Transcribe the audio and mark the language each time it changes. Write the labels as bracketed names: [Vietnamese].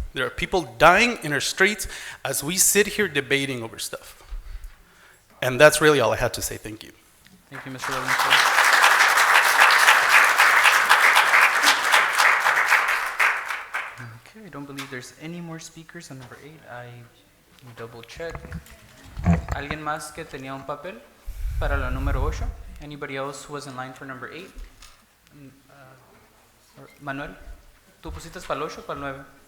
[English] There are people dying in our streets as we sit here debating over stuff. And that's really all I had to say. Thank you. Thank you, Mr. Valencia. Okay, I don't believe there's any more speakers on number 8. I double check. [Spanish] ¿Alguien más que tenía un papel para la número 8? [English] Anybody else who was in line for number 8? [Spanish] Manuel, ¿tú pusiste para el 8 o para el 9?